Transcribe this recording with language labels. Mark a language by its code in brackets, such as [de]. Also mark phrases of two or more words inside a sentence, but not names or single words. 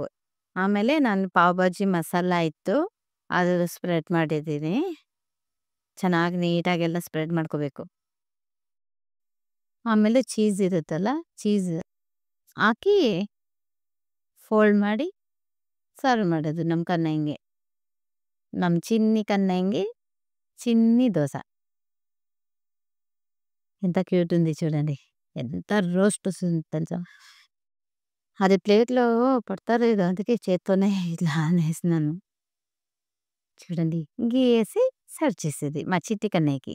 [kn] ಆಮೇಲೆ ನಾನು ಪಾವ್ ಭಾಜಿ ಮಸಾಲ ಇತ್ತು, ಅದು ಸ್ಪ್ರೆಡ್ ಮಾಡಿದ್ದೀನಿ. ಚೆನ್ನಾಗಿ ನೀಟಾಗೆಲ್ಲ ಸ್ಪ್ರೆಡ್ ಮಾಡ್ಕೋಬೇಕು. ಆಮೇಲೆ ಚೀಸ್ ಇರುತ್ತಲ್ಲ, ಚೀಸ್ ಹಾಕಿ ಫೋಲ್ಡ್ ಮಾಡಿ ಸರ್ವ್ ಮಾಡೋದು ನಮ್ಮ ಕನ್ನಂಗೆ. ನಮ್ಮ ಚಿನ್ನಿ [te] కన్నయ్యకి చిన్ని దోస. ఎంత క్యూట్ ఉంది చూడండి. ఎంత రోస్ట్ వస్తుంది తెలుసా. అది ప్లేట్లో పడతారు ఇది, అందుకే చేత్తోనే ఇలా అనేసినాను. చూడండి గీసి సర్వ్ చేసేది మా చిట్టి కన్నయ్యకి.